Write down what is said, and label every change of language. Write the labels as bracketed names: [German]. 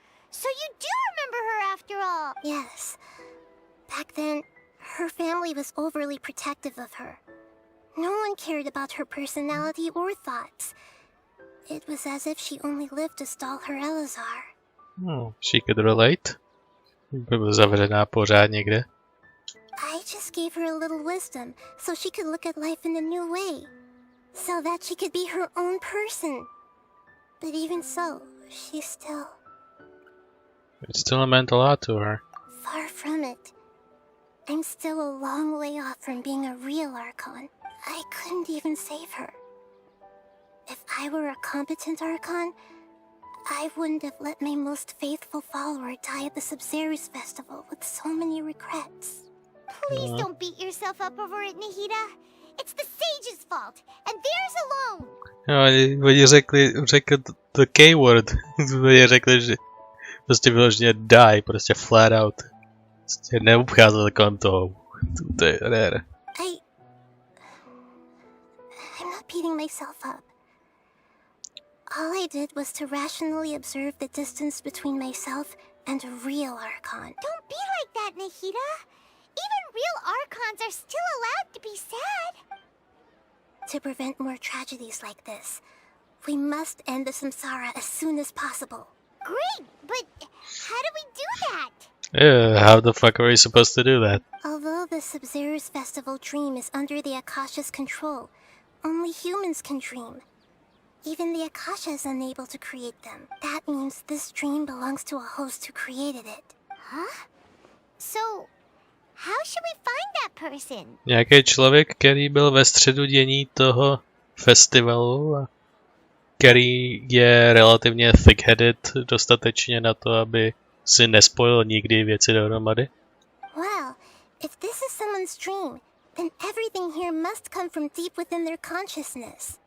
[English] So you do remember her after all. Yes. Back then, her family was overly protective of her. No one cared about her personality or thoughts. It was as if she only lived to stall her Elazar. She could relate. [Czech] Byla zavřená pořád někde. [English] I just gave her a little wisdom so she could look at life in a new way. So that she could be her own person. But even so, she still... It still meant a lot to her. Far from it. I'm still a long way off from being a real Archon. I couldn't even save her. If I were a competent Archon, I wouldn't have let my most faithful follower die at the Sub-Zerus festival with so many regrets. Please don't beat yourself up over it, Nahida. It's the sage's fault, and theirs alone. [Czech] No, oni řekl [English] the K-word. [Czech] Oni řekli, že Prostě vyloženě die, prostě [English] flat out. [Czech] Prostě neobcházet kolem toho. To je rare. [English] I'm not beating myself up. All I did was to rationally observe the distance between myself and a real archon. Don't be like that, Nahida. Even real archons are still allowed to be sad. To prevent more tragedies like this, we must end the samsara as soon as possible. Great, but how do we do that? How the fuck are we supposed to do that? Although the Sub-Zero's festival dream is under the Akasha's control, only humans can dream. Even the Akasha is unable to create them. That means this dream belongs to a host who created it. Huh? So, how should we find that person? [Czech] Nějaký člověk, který byl ve středu dění toho festivalu a který je relativně thick-headed dostatečně na to, aby si nespojil nikdy věci dohromady. [English] Well, if this is someone's dream, then everything here must come from deep within their consciousness.